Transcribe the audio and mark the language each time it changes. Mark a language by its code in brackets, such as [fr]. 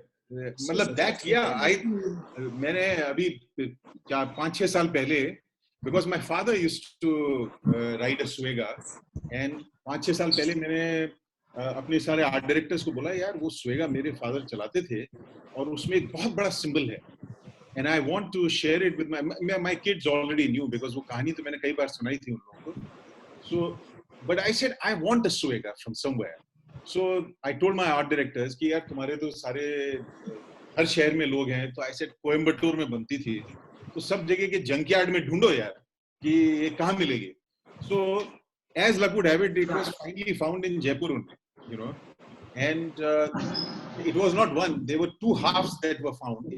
[hi] मतलब [en] that, yeah, [hi] मैंने अभी 5-6 साल पहले, [en] because my father used to ride a Swega, and [hi] 5-6 साल पहले मैंने अपने सारे आर्ट डायरेक्टर्स को बोला, यार वो Swega मेरे फादर चलाते थे और उसमें एक बहुत बड़ा सिंबल है, [en] and I want to share it with my kids already knew, because [hi] वो कहानी तो मैंने कई बार सुनाई थी उन लोगों को. [en] So but I said I want a Swega from somewhere. So I told my art directors [hi] कि यार तुम्हारे तो सारे हर शहर में लोग हैं, तो [en] I said [hi] कोयम्बटूर में बनती थी, तो सब जगह के जंकयार्ड में ढूंढो यार कि ये कहाँ मिलेगी. [en] So as luck would have it, it was finally found in Jaipur only, and it was not one, there were 2 halves that were found.